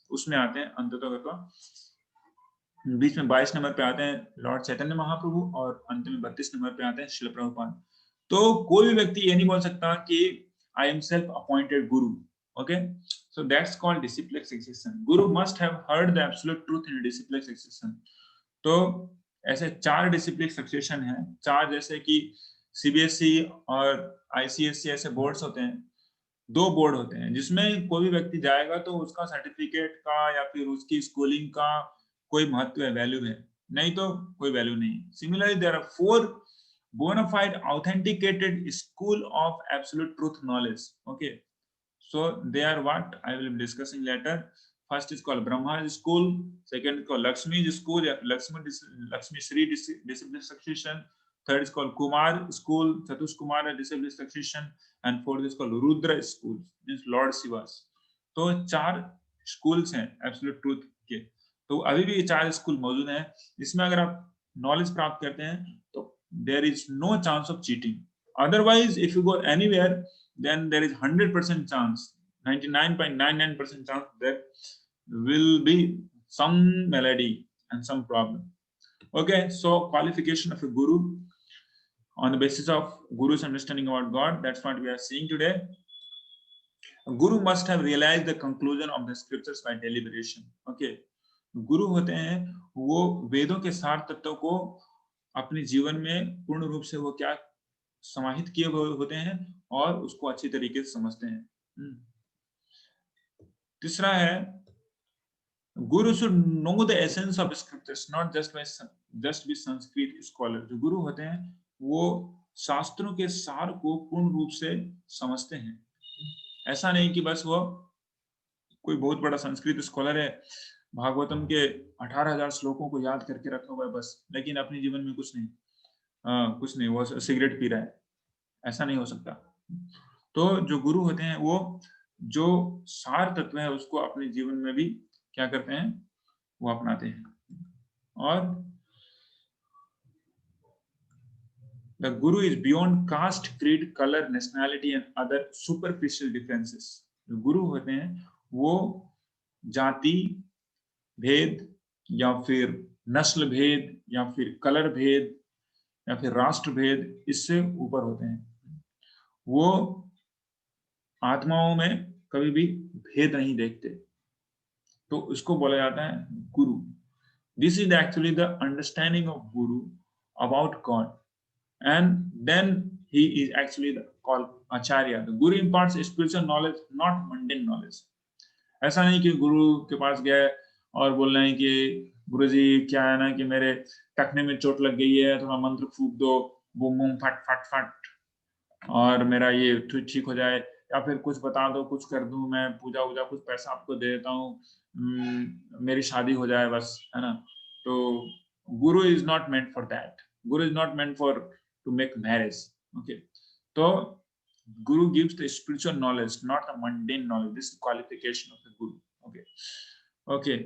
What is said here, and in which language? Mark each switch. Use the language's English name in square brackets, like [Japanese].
[Hindi] उसमें आते हैं अंततः बीच में 22 नंबर पे आते हैं लॉर्ड चैतन्य महाप्रभु, और अंत में 32 नंबर पे आते हैं श्रील प्रभुपाद. तो कोई भी व्यक्ति ये नहीं बोल सकता कि [English] I am self appointed guru. Okay, so that's called disciplic succession. Guru must have heard the absolute truth in disciplic succession. [Hindi] तो ऐसे 4 disciplic succession हैं. 4 जैसे कि सीबीएसई और आईसीएसई ऐसे बोर्ड्स होते हैं, 2 बोर्ड होते हैं जिसमें कोई भी व्यक्ति जाएगा तो उसका सर्टिफिकेट का या फिर उसकी स्कूलिंग का कोई महत्व है, वैल्यू है, नहीं तो कोई वैल्यू नहीं। [English] Similarly there are 4 bona fide authenticated school of absolute truth knowledge. Okay, so they are what I will be discussing later. First is called Brahma School, second is called Lakshmi School, Lakshmi Sri Discipline Succession, third is called Kumar School, Chatush Kumar Discipline Succession, and fourth is called Rudra School, means Lord Shiva's. [Hindi] तो 4 schools हैं absolute truth के। तो अभी भी ये 4 school मौजूद हैं, जिसमें अगर आप नॉलेज प्राप्त करते हैं तो [English] there is no chance of cheating. Otherwise, if you go anywhere, then there is 100% chance, 99.99% chance there will be some malady and some problem. Okay, so qualification of a guru on the basis of guru's understanding about God, that's what we are seeing today. A guru must have realized the conclusion of the scriptures by deliberation. [Hindi] Okay, गुरु होते हैं वो वेदों के सार तत्वों को अपने जीवन में पूर्ण रूप से वो क्या समाहित किए हुए होते हैं और उसको अच्छी तरीके से समझते हैं। तीसरा है [English] Guru should know the essence of scriptures, not just be Sanskrit scholar. [Hindi] जो गुरु होते हैं वो शास्त्रों के सार को पूर्ण रूप से समझते हैं। ऐसा नहीं कि बस वो कोई बहुत बड़ा संस्कृत स्कॉलर है, भागवतम के 18,000 श्लोकों को याद करके रखा हुआ है बस, लेकिन अपने जीवन में कुछ नहीं, वो सिगरेट पी रहा है, ऐसा नहीं हो सकता। तो जो गुरु होते हैं वो जो सार तत्व है उसको अपने जीवन में भी क्या करते हैं, वो अपनाते हैं। [English] और the guru is beyond caste, creed, color, nationality and other superficial differences. [Hindi] जो गुरु होते हैं वो जाति भेद या फिर नस्ल भेद या फिर कलर भेद या फिर राष्ट्र भेद, इससे ऊपर होते हैं। वो आत्माओं में कभी भी भेद नहीं देखते, तो इसको बोला जाता है गुरु। [English] This is actually the understanding of guru about God, and then he is actually called acharya. The guru imparts spiritual knowledge, not mundane knowledge. [Hindi] ऐसा नहीं कि गुरु के पास गए और बोल रहे हैं कि गुरुजी क्या है ना कि मेरे टखने में चोट लग गई है, थोड़ा मंत्र फूक दो, बूम बूम फट फट फट और मेरा ये ठीक हो जाए, या फिर कुछ बता दो, कुछ कर दूं मैं, पूजा वूजा कुछ पैसा आपको दे देता हूँ, मेरी शादी हो जाए बस, है ना। [English] तो guru is not meant for that. Guru is not meant for to make marriage. Okay, तो Guru gives the spiritual knowledge, not the mundane knowledge. This is qualification of the Guru. Okay.